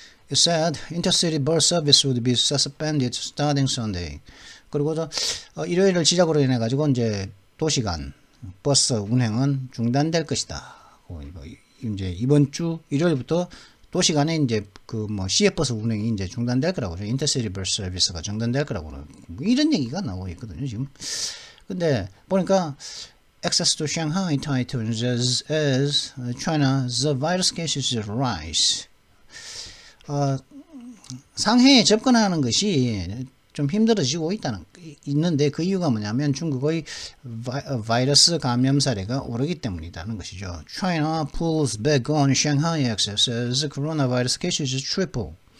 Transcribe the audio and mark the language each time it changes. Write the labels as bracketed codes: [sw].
[en] It said intercity bus service would be suspended starting Sunday. [ko] 그리고 일요일을 시작으로 인해 가지고 이제 도시간 버스 운행은 중단될 것이다. 이제 이번 주 일요일부터 도시간에 이제 그 시외버스 운행이 이제 중단될 거라고 그러죠. 인터시티 버스 서비스가 중단될 거라고 뭐 이런 얘기가 나오고 있거든요, 지금. 근데 보니까 [en] access to Shanghai tightens as China's virus cases rise. [ko] 상해에 접근하는 것이 좀 힘들어지고 있는데 그 이유가 뭐냐면 중국의 바이러스 감염 사례가 오르기 때문이라는 것이죠. [en] China pulls back on Shanghai access as coronavirus cases triple.